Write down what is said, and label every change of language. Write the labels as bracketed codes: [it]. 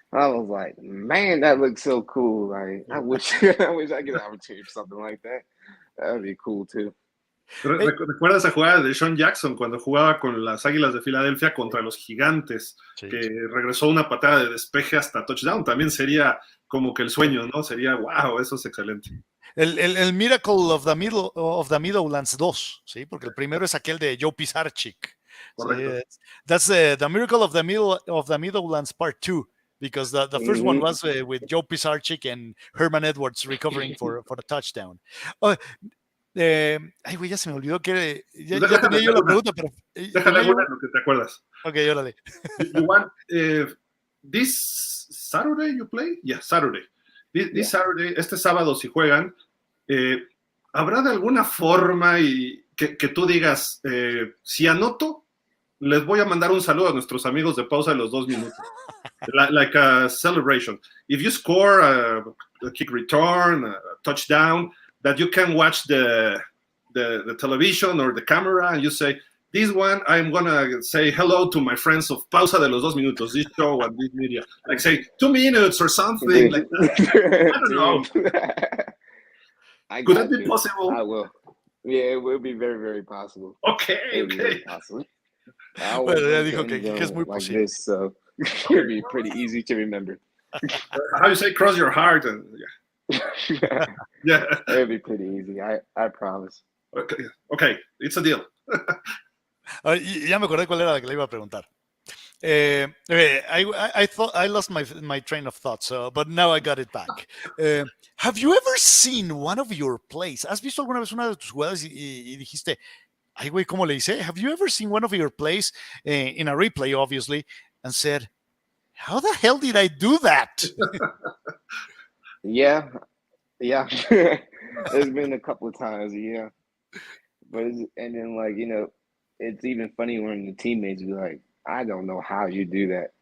[en] I was like, man, that looks so cool. Like, I wish I get an opportunity for something like that. That would be cool too. [es] ¿Recuerdas esa jugada de Deshaun Jackson cuando jugaba con las Águilas de Filadelfia contra los Gigantes? Sí. Que regresó una patada de despeje hasta touchdown. También sería como que el sueño, ¿no? Sería, wow, eso es excelente. El Miracle of the Meadowlands 2, ¿sí? Porque el primero es aquel de Joe Pisarcik. Correcto. ¿Sí? [en] That's the Miracle of the Meadowlands Part 2, because the first one was with Joe Pisarcik and Herman Edwards recovering for the touchdown. [es] Ay, güey, ya se me olvidó que ya tenía yo la pregunta, pero... Déjale alguna lo que te acuerdas. Ok, órale. [en] You want, this Saturday you play? Yeah, Saturday. This Saturday, [es] este sábado si juegan, ¿habrá de alguna forma que tú digas, si anoto, les voy a mandar un saludo a nuestros amigos de Pausa de los 2 minutos? [en] Like a celebration. If you score a kick return, a touchdown, that you can watch the television or the camera and you say, this one, I'm going to say hello to my friends of Pausa de los 2 minutos, this show and this media. Like say 2 minutes or something like that. I don't know. Could that be possible? I will. Yeah, it will be very, very possible. Okay. Possible. [es] Bueno, ya dijo que es muy posible. [en] This, so it will be pretty easy to remember. How you say cross your heart? And, yeah. It'll be pretty easy. I promise. Okay, it's a deal. [es] Ya me acordé cuál era la que le iba a preguntar. [en] I thought I lost my train of thought, but now I got it back. Have you ever seen one of your plays? [es] ¿Has visto alguna vez una de tus jugadas y dijiste, ay güey, ¿cómo le hice? [en] Have you ever seen one of your plays in a replay, obviously, and said, how the hell did I do that? Yeah. There's been a couple of times, yeah. But and then it's even funny when the teammates be like, I don't know how you do that.